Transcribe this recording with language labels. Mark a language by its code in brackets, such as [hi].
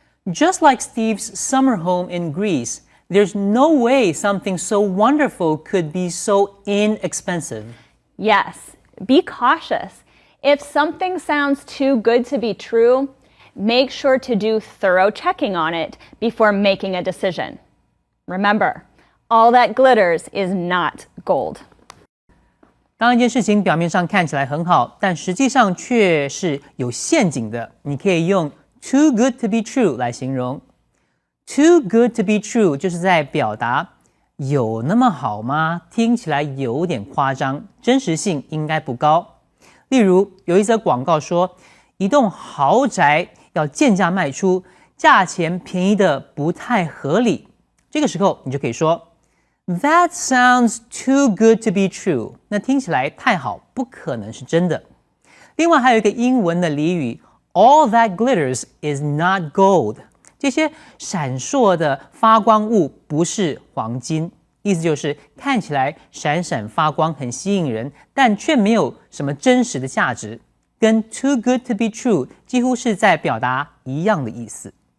[en] Just like Steve's summer home in Greece, there's no way something so wonderful could be so inexpensive. Yes, be cautious. If something sounds too good to be true, make sure to do thorough checking on it before making a decision. Remember, all that glitters is not gold. [zh] 当一件事情表面上看起来很好，但实际上却是有陷阱的，你可以用 [en] too good to be true [zh] 来形容。 [en] Too good to be true [zh] 就是在表达有那么好吗？听起来有点夸张，真实性应该不高。例如，有一则广告说，一栋豪宅要贱价卖出，价钱便宜的不太合理。这个时候，你就可以说 [en] That sounds too good to be true。 [zh] 那听起来太好，不可能是真的。另外还有一个英文的俚语 [en] All that glitters is not gold。 [zh] 这些闪烁的发光物不是黄金，意思就是看起来闪闪发光很吸引人，但却没有什么真实的价值，跟 [en] too good to be true [zh] 几乎是在表达一样的意思。